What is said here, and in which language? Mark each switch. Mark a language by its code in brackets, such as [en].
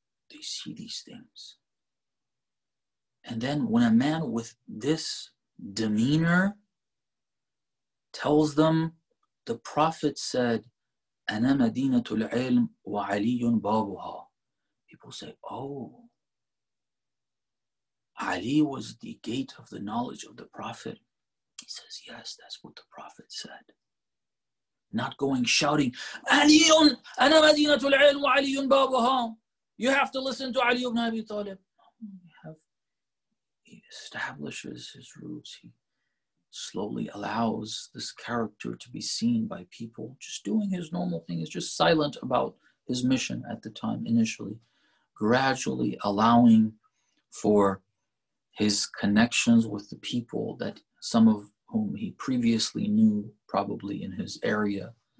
[en] They see these things. And then when a man with this demeanor tells them, the Prophet said, [ar] أَنَا مَدِينَةُ الْعِلْمِ وَعَلِيٌّ بَابُهَا. [en] People say, oh, Ali was the gate of the knowledge of the Prophet. He says, yes, that's what the Prophet said. Not going shouting, [ar] عَلِيٌّ أَنَا مَدِينَةُ الْعِلْمِ وَعَلِيٌّ بَابُهَا. [en] You have to listen to Ali ibn Abi Talib. He establishes his roots. He slowly allows this character to be seen by people, just doing his normal thing. He's just silent about his mission at the time initially, gradually allowing for his connections with the people that some of whom he previously knew probably in his area.